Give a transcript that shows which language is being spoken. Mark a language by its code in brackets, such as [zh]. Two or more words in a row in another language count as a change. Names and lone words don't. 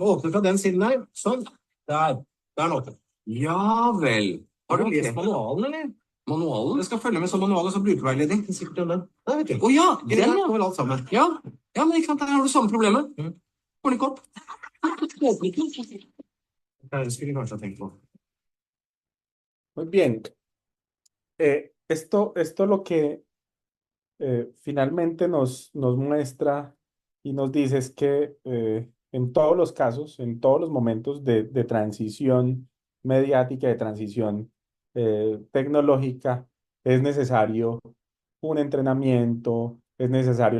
[no] Åpner fra den siden der. Sånn. Der. Der er den åpnet. Ja vel. Har du lest manualen, eller? Manualen? Jeg skal følge med som manual og så brukerveiledning. Sikkert om den. Nei, vet du. Ja, den ja. Vel alt sammen. Ja, men ikke sant, der har du samme problemet. Får den ikke opp. Det skulle jeg kanskje ha tenkt på. [es] Muy bien. Esto lo que finalmente nos muestra y nos dice es que en todos los casos, en todos los momentos de transición mediática, de transición tecnológica, es necesario un entrenamiento, es necesario